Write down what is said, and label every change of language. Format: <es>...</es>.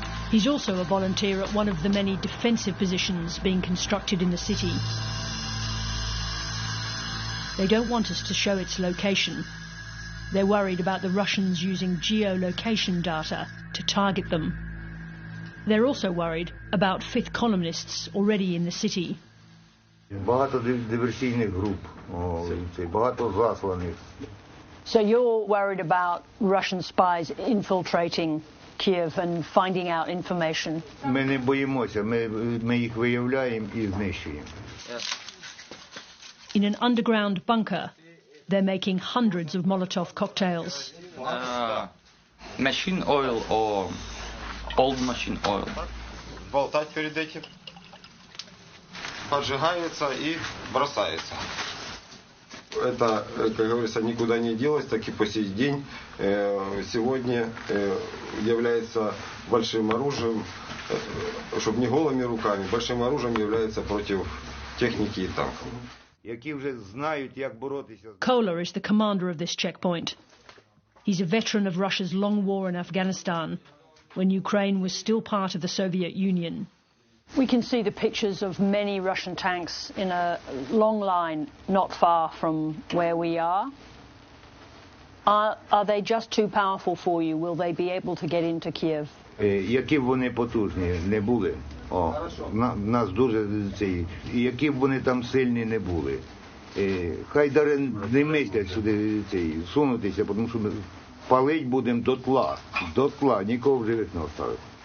<en>He's also a volunteer at one of the many defensive positions being constructed in the city. They don't want us to show its location. They're worried about the Russians using geolocation data to target them. They're also worried about fifth columnists already in the city.</en> <uk>Багато диверсійних груп, багато засланих.</uk> <en>So you're worried about Russian spies infiltrating Kyiv and finding out information?</en> <uk>Ми не боїмося, ми їх виявляємо і знищуємо.</uk> <en>In an underground bunker, they're making hundreds of Molotov cocktails. Machine oil or old machine oil.</en> <ru>Болтать перед этим. Поджигается и бросается. Это, как говорится, никуда не делось, так и по сей день сегодня является большим оружием, чтобы не голыми руками, большим оружием является против техники и танков.</ru> <en>Kola is the commander of this checkpoint. He's a veteran of Russia's long war in Afghanistan, when Ukraine was still part of the Soviet Union. We can see the pictures of many Russian tanks in a long line not far from where we are. Are they just too powerful for you? Will they be able to get into Kiev?</en> <uk>Які б вони потужні не були, нас дуже які б вони там сильні не були, хай даже не мислять сюди сунутися, тому що ми палить будемо дотла, нікого в живих не оставить.</uk>